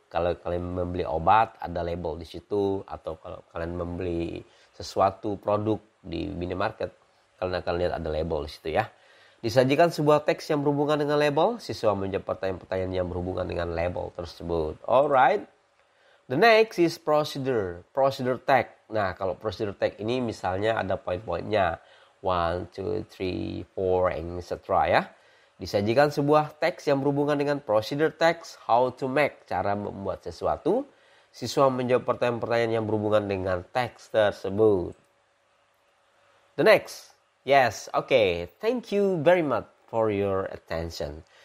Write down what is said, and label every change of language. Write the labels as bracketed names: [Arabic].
[Indonesian] Kalau kalian membeli obat, ada label di situ. Atau kalau kalian membeli sesuatu produk di minimarket, kalian akan lihat ada label di situ ya. Disajikan sebuah teks yang berhubungan dengan label. Siswa menjawab pertanyaan-pertanyaan yang berhubungan dengan label tersebut. [English] Alright. The next is procedure text. [Indonesian] Nah, kalau procedure text ini misalnya ada poin-poinnya 1, 2, 3, 4, etc. ya. Disajikan sebuah teks yang berhubungan dengan procedure text, how to make, cara membuat sesuatu. Siswa menjawab pertanyaan-pertanyaan yang berhubungan dengan teks tersebut. [English] The next. Yes, okay. Thank you very much for your attention.